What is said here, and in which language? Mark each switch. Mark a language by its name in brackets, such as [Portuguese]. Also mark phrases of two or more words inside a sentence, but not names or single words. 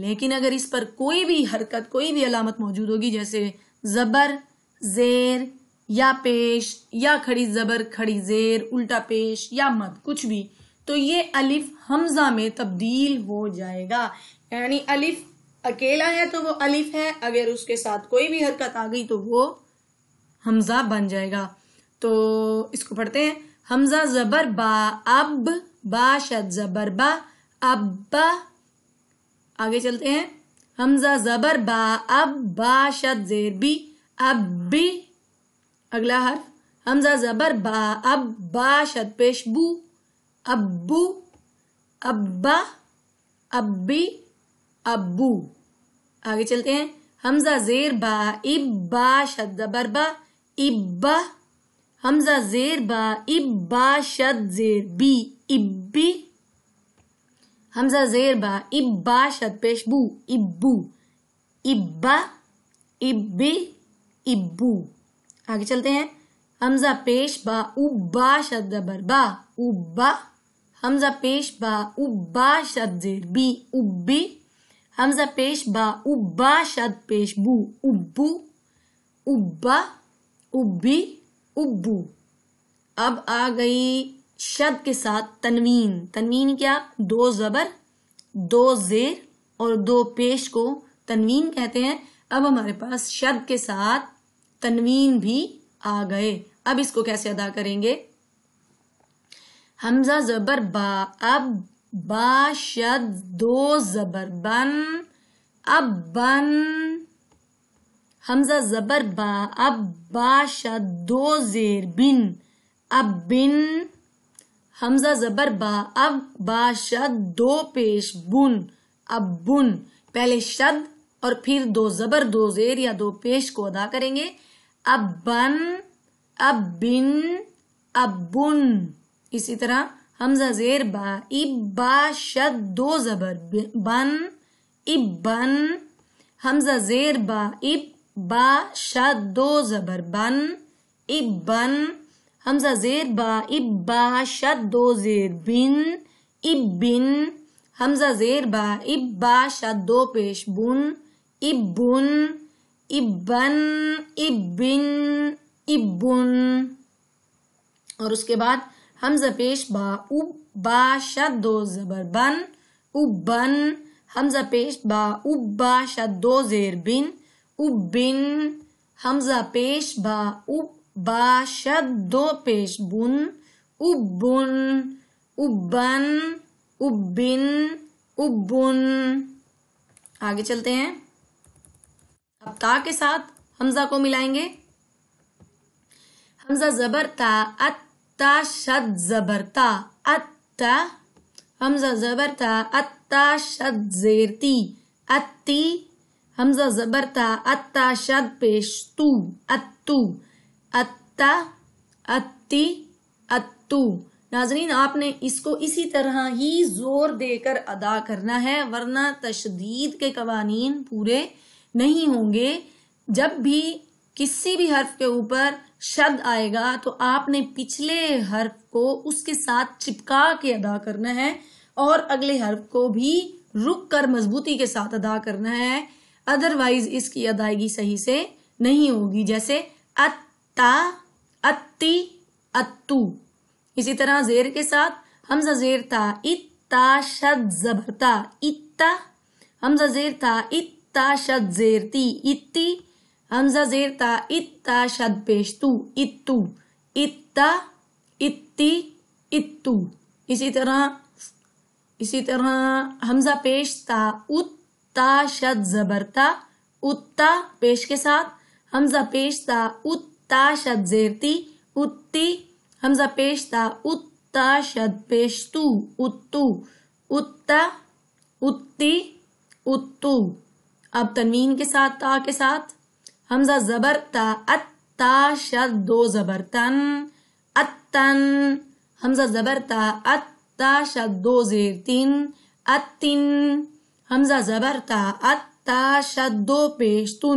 [Urdu] لیکن اگر اس پر کوئی بھی حرکت، کوئی بھی علامت موجود ہوگی، جیسے زبر، زیر یا پیش یا کھڑی زبر، کھڑی زیر، الٹا پیش یا مد، کچھ بھی، تو یہ الف حمزہ میں تبدیل ہو جائے گا. یعنی الف اکیلا ہے تو وہ الف ہے، اگر اس کے ساتھ کوئی بھی حرکت آ گئی تو وہ حمزہ بن جائے گا. تو اس کو پڑھتے ہیں. حمزہ زبر با اب، با شد زبر با، ابا. آگے چلتے ہیں. حمزہ زبر با اب، با شد زیر بی، ابی. اگلا حرف حمزہ زبر با. اب با شد پیش بو. ابو. ابا. ابی. ابو. آگے چلتے ہیں. حمزہ زیر با. اب با شد زبر با. ابا. حمزہ زیر با. اب با شد زیر بی. ابی. حمزہ زیر با. اب با شد پیش بو. ابو. ابا. ابی. ابو. آگے چلتے ہیں. حمزہ پیش با. ابا شد زبر با. ابا. حمزہ پیش با. ابا شد زیر بی. ابی. حمزہ پیش با. ابا شد پیش بو. ابو. ابا. ابی. ابو. اب آ گئی شد کے ساتھ تنوین. تنوین کیا؟ 2 زبر 2 زیر اور 2 پیش کو تنوین کہتے ہیں. اب ہمارے پاس شد کے ساتھ تنوین بھی آ گئے. اب اس کو کیسے ادا کریں گے؟ حمزہ زبر با. اب با شد 2 زبر بن. اب بن. حمزہ زبر با. اب با شد 2 زیر بن. اب بن. حمزہ زبر با. اب با شد 2 پیش بن. اب بن. پہلے شد اور پھر 2 زبر 2 زیر یا 2 پیش کو ادا کریں گے. اب بن. اب بن. اب بن. اسی طرح حمزہ زیر با. اب با شد 2 زبر بن. اب بن. حمزہ زیر با. اب با شد 2 زبر بن. اب بن. حمزہ زیر با. اب با شد 2 زیر بن. اب بن. حمزہ زیر با. اب با شد 2 پیش بن. اب بن. اب بن. اب بن. اب بن. اور اس کے بعد حمزہ پیش با. اب با شد 2 زبر بن. اب بن. حمزہ پیش با. اب با شد 2 زیر بن. اب بن. حمزہ پیش با. اب با شد 2 پیش بن. اب بن. اب بن. اب بن. اب بن. آگے چلتے ہیں. اب تا کے ساتھ حمزہ کو ملائیں گے. حمزہ زبر تا. اتا شد زبر تا. اتا. حمزہ زبر تا. اتا شد زیر تی. اتی. حمزہ زبر تا. اتا شد پیش تو. اتو. اتا. اتی. اتو. ناظرین آپ نے اس کو اسی طرح ہی زور دے کر ادا کرنا ہے ورنہ تشدید کے قوانین پورے نہیں ہوں گے. جب بھی کسی بھی حرف کے اوپر شد آئے گا تو آپ نے پچھلے حرف کو اس کے ساتھ چپکا کے ادا کرنا ہے اور اگلے حرف کو بھی رک کر مضبوطی کے ساتھ ادا کرنا ہے. ادروائز اس کی ادائیگی صحیح سے نہیں ہوگی. جیسے اتا. اتی. اتو. اسی طرح زیر کے ساتھ حمزہ زیر تا. اتا شد زبر تا. اتا. حمزہ زیر تا. اتا شد زیر تی. اتی. حمزہ زیر تا. اتا شد پیش تو. اتو. اتا. اتی. اتو. اسی طرح حمزہ پیش تا. اتا شد زبر تا. اتا پیش کے ساتھ حمزہ پیش تا. اتا شد زیر تی. اتی. حمزہ پیش تا. اتا شد پیش تو. اتو. اتا. اتی. اتو. اب تنوین کے ساتھ تا کے ساتھ حمزہ زبر تا. اتا شد 2 زبر تن. اتن. حمزہ زبر تا. اتا شد 2 زیر تین. اتن. حمزہ زبر تا. اتا شد 2 پیش تن.